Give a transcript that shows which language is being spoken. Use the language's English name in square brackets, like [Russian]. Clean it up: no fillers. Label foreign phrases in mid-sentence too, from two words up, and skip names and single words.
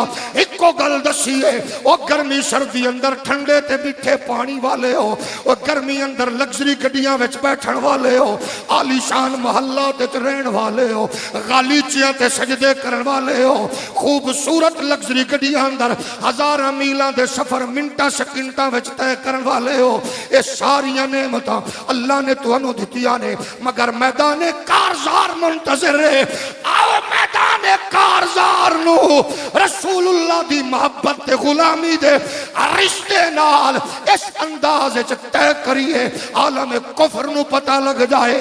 [Punjabi] ایک کو گل دسیے، او گرمی سردی اندر ٹھنڈے تے میٹھے پانی والے ہو، او گرمی اندر لگزری گڈیاں وچ بیٹھن والے ہو، عالی شان محلات وچ رہن والے ہو، غالیچیاں تے سجدے کرن والے ہو، خوبصورت لگزری گڈیاں اندر ہزاراں میلاں دے سفر منٹاں سیکنڈاں وچ طے کرن والے ہو۔ اے ساریاں نعمتاں اللہ نے تانوں دتیاں نے، مگر میدان کارزار منتظر ہے۔ آؤ میدان کارزار نو رسول اللہ دی محبت تے غلامی دے رشتے نال اس انداز وچ طے کریے، عالم کفر نو پتہ لگ جائے۔